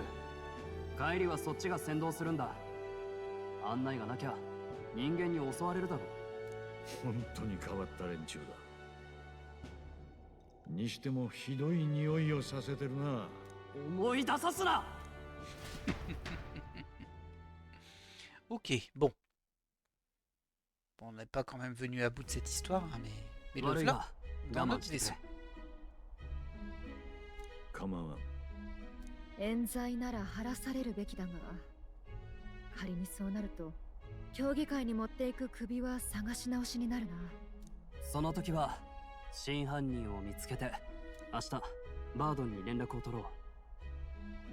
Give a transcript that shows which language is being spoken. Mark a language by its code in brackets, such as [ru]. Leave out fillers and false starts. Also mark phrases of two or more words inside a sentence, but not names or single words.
[ja] 帰りはそっちが先導するんだ。案内がなきゃ人間に襲われるだろ。本当に変わった連中だ。にしてもひどい匂いをさせてるな。思い出さすな。 [fr] Ok, bon. Bon, on n'est pas quand même venu à bout de cette histoire, hein, mais le voilà, dans notre vaisseau. [ja] 構わん。冤罪なら晴らされるべきだが、仮にそうなると競技会に持っていく首は探し直しになるな。その時は真犯人を見つけて明日バードンに連絡を取ろう。